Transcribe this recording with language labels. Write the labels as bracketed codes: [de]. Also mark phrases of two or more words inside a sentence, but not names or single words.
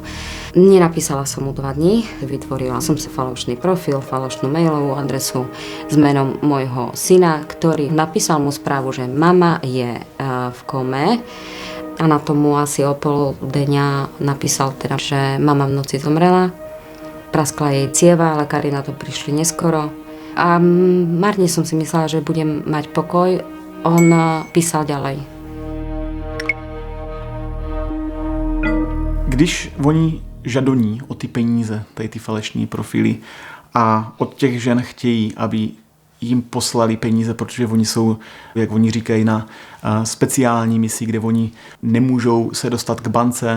[sk] Nenapísala som mu 2 dní, vytvorila som si falošný profil, falošnú mailovú adresu s menom môjho syna, ktorý napísal mu správu, že mama je v kome. A na tomu asi o pol dňa napísal teda, že mama v noci zomrela. Praskla jej cieva, lekári na to prišli neskoro. A marne som si myslela, že budem mať pokoj. On písal ďalej. [cs] Když oni žadoní o ty peníze, tady ty falešní profily, a od těch žen chtějí, aby jim poslali peníze, protože oni jsou, jak oni říkají, na speciální misi, kde oni nemůžou se dostat k bance.